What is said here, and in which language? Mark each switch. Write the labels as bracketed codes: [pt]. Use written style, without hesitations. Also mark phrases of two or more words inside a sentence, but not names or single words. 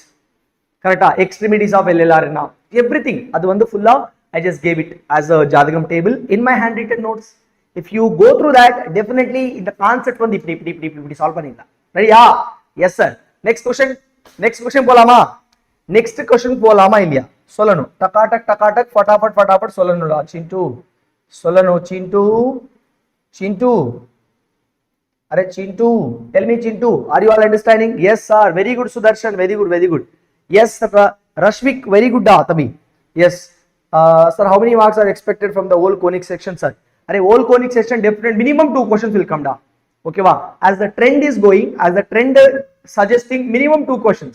[en] Correct? Extremities of LLR now. Everything. [ta] Adu vandu fulla [en] I just gave it as a Jadagam table in my handwritten notes. If you go through that, definitely in the concept one [ta] ipdi solve pannila. [en] Ready? Yes, sir. Next question polama. Next question [ta] polama illaya? Solanu. Takatak fatapat solanu la. [en] Chintu. Are Chintu, tell me Chintu, are you all understanding? Yes, sir. Very good, Sudarshan. Very good. Yes, sir. Rashvik, very good, Tabi. Yes. Sir, how many marks are expected from the whole conic section, sir? Are whole conic section definitely minimum 2 questions will come down. Okay, wow. As the trend is going, as the trend suggesting minimum 2 questions.